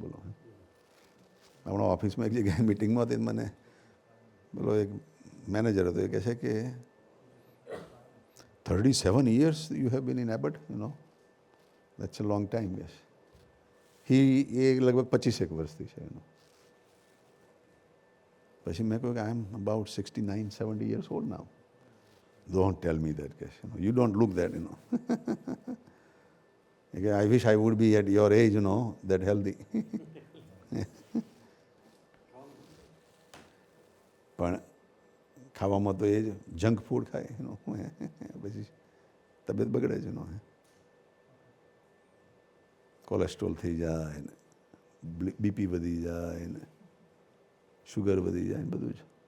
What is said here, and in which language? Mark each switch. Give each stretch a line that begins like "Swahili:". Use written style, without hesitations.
Gujarati: બોલો, હમણાં ઓફિસમાં એક જગ્યાએ મિટિંગમાં હતી, મને બોલો એક મેનેજર હતો, એ કહે છે કે
English: 37 years you have been in Abbott, that's a long time.
Gujarati: Yes. એ લગભગ 25 વર્ષથી છે એનો. પછી મેં કહ્યું કે
English: I am about 69-70 years old now. Don't tell me that, you don't look that, I wish I would be at your age, that healthy.
Gujarati: પણ ખાવામાં તો એ જ જંક ફૂડ ખાય, પછી તબિયત બગડે છે. કોલેસ્ટ્રોલ થઈ જાય ને, બીપી વધી જાય ને, શુગર વધી જાય ને, બધું જ.